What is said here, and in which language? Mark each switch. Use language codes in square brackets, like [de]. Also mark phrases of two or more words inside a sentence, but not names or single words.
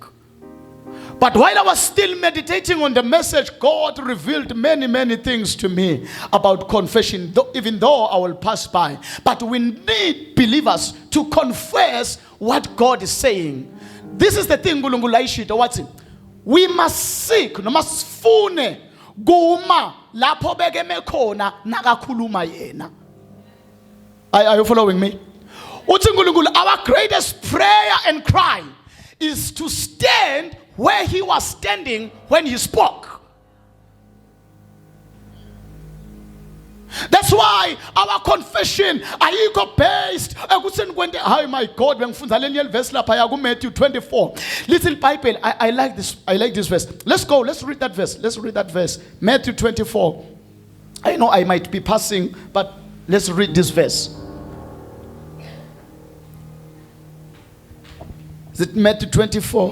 [en] But while I was still meditating on the message, God revealed many things to me about confession, even though I will pass by. But we need believers to confess what God is saying. This is the thing, we must seek, we must [ss] fune guma lapho bekeme khona nakakhuluma yena. [en] Are you following me? Our greatest prayer and cry is to stand where he was standing when he spoke. That's why our confession ayikho based [ss] ekutheni kwente. [en] Hi my God, [ss] bengifunda leli verse lapha ya Matthew 24. [en] Little Bible, I like this verse. Let's read that verse. Matthew 24. I know I might be passing, but let's read this verse. Is it Matthew 24?